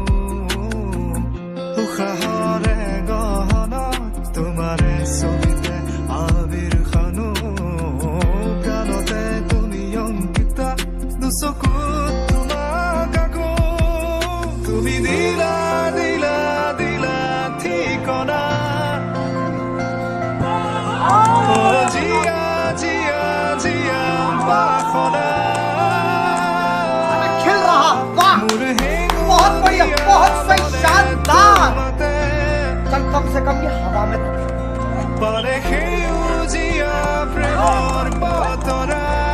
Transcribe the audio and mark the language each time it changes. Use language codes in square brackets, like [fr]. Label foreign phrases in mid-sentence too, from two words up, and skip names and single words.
[as] উশাহৰে গহনত তোমাৰে ছবিতে আবিৰ খানো, প্ৰাণতে তুমি অংকিতা দুচকুত তোমাক আকো। তুমি দিলা দিলা দিলা ঠিকনা, জিয়া জিয়া জিয়া বাসনা। [hi] खेल रहा, वाह, बहुत बढ़िया, बहुत सही, शानदार। चल कम से कम ये हवा में [as] পাৰে সেউজীয়া প্ৰেমৰ বতৰা।